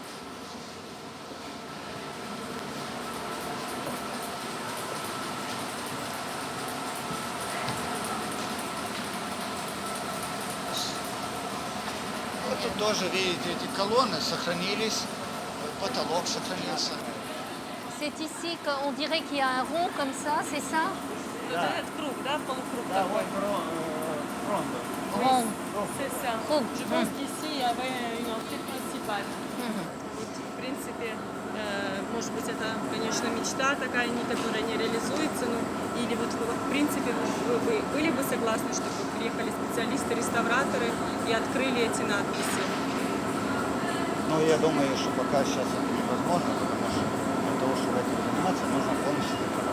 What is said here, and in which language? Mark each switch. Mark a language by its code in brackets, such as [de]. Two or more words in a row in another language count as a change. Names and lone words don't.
[ru] Вот тут тоже, видите, эти колонны сохранились, потолок сохранился. [fr] C'est ici qu'on dirait qu'il y a un rond comme ça, c'est ça? [ru] Вот этот круг, да, полукруг Да, такой. вот [fr] Rond. C'est ça. [ru] Круг. [fr] Je pense qu'ici il y avait une entrée principale. [ru] Вот, в принципе, может быть, это, конечно, мечта такая, которая не реализуется, но или вот в принципе вы были бы согласны, чтобы приехали специалисты, реставраторы и открыли эти надписи? Ну, я думаю, что пока сейчас это невозможно, потому что для того, чтобы этим заниматься, нужно полностью закрывать.